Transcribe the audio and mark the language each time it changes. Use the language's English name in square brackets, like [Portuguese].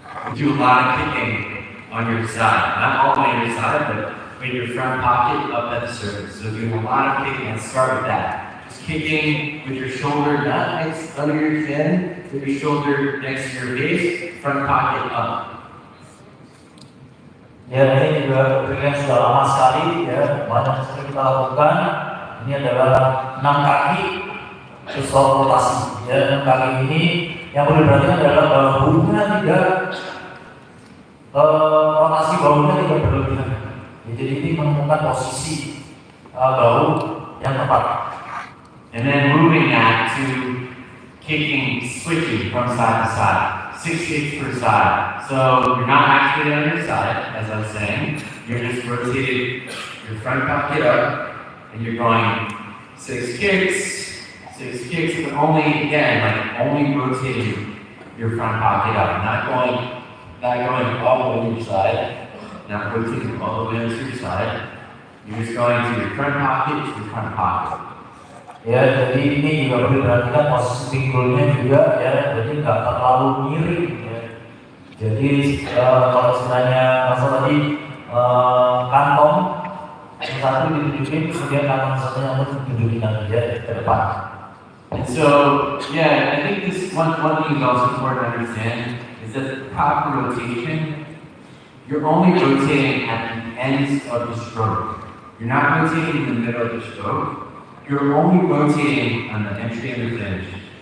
[English] We do a lot of kicking on your side, not all the way on your side, but with your front pocket up at the surface. So doing a lot of kicking, let's start with that. Just kicking with your shoulder not next under your chin, with your shoulder next to your face, front pocket up. [Indonesian] Ya, ini juga yang sudah lama sekali, ya banyak sekali kita lakukan. Ini adalah 6 kaki terus rotasi. Ya, 6 kaki ini yang perlu diperhatikan adalah bahunya tidak rotasi bahunya tidak berlebihan. Ya, jadi ini menemukan posisi bahu yang tepat. [English] And then moving that to kicking, switching from side to side. 6 kicks per side. So you're not actually on your side, as I was saying. You're just rotating your front pocket up, and you're going 6 kicks, but only, again, like only rotating your front pocket up, not going all the way to your side, not rotating all the way to your side. You're just going to your front pocket to your front pocket. [Indonesian] Ya, jadi ini juga perlu diperhatikan posisi pinggulnya juga, ya, jadi nggak terlalu miring. Ya. Jadi kalau istilahnya Russel tadi kantong yang satu ditunjukin, kemudian kantong satunya pun ditunjukin lagi ya ke depan. [English] And so, yeah, I think this one thing is also important to understand is that the proper rotation, you're only rotating at the ends of the stroke. You're not rotating in the middle of the stroke. You're only rotating on the entry and the finish.